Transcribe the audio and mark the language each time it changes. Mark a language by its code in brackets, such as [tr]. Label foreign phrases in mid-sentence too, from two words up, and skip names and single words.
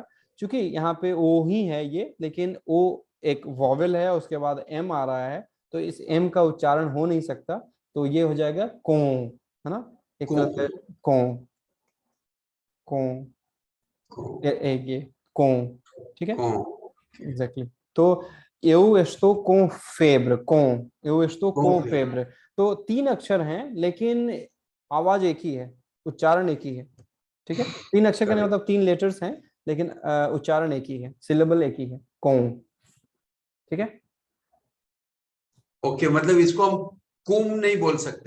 [hi] क्योंकि यहाँ पे ओ ही है ये, लेकिन ओ एक वॉवेल है, उसके बाद एम आ रहा है, तो इस एम का उच्चारण हो नहीं सकता। तो ये हो जाएगा को, है ना, एक [pt] को [hi] तरह से को को [pt] को [hi] ये को, ठीक है, [pt] को [hi] एग्जैक्टली। तो [pt] eu estou com febre, com eu estou को com febre, [hi] तो 3 अक्षर हैं लेकिन आवाज एक ही है, उच्चारण एक ही है। ठीक है, 3 अक्षर का नहीं करेक्ट। मतलब 3 लेटर्स हैं, लेकिन उच्चारण एक ही है, सिलेबल एक ही है, कौन। ठीक है, ओके, मतलब इसको हम कुम नहीं बोल सकते